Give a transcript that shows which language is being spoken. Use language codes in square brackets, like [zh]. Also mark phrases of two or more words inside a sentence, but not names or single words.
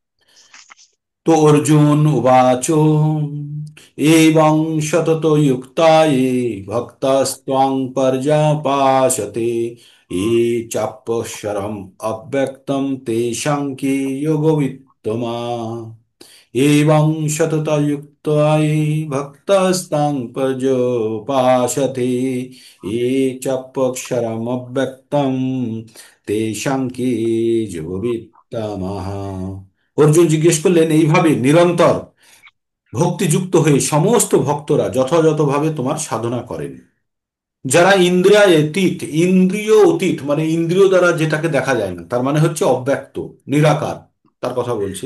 [sa] তো অর্জুন উবাচ, এবং সততো যুক্তায়ে ভক্তাস্ত্বাং পর্যপাসতে, ये চাপ্যশ্বরম অব্যক্তম তেষাং কি যোগবিত্তমা। एवं सततयुक्ताये भक्तस्तां पर्योपासते, ये চাপ্যক্ষরমব্যক্তম তেষাং কি যোগবিত্তমঃ। [bn] অর্জুন জিজ্ঞেস করলেন, এইভাবে নিরন্তর ভক্তিযুক্ত হয়ে সমস্ত ভক্তরা যথাযথভাবে তোমার সাধনা করেন। যারা ইন্দ্রিয়াতীত, ইন্দ্রিয় অতীত মানে ইন্দ্রিয় দ্বারা যেটাকে দেখা যায় না, তার মানে হচ্ছে অব্যক্ত, নিরাকার, তার কথা বলছি।